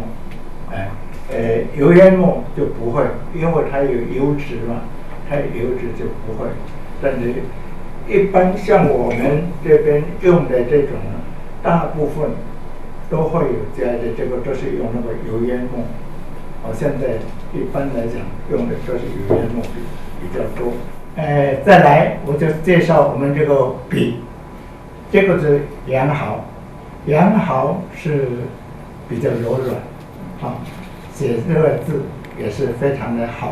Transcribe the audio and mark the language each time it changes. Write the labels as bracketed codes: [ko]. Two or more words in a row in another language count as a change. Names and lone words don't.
[zh] 油煙墨就不會，因為它有油脂嘛，它有油脂就不會。但是一般像我們這邊用的這種，大部分都會有加的，這個都是用那個油煙墨。現在一般來講用的都是油煙墨筆。比较多。再来我就介绍我们这个笔，这个是羊毫，羊毫是比较柔软，写这个字也是非常的好，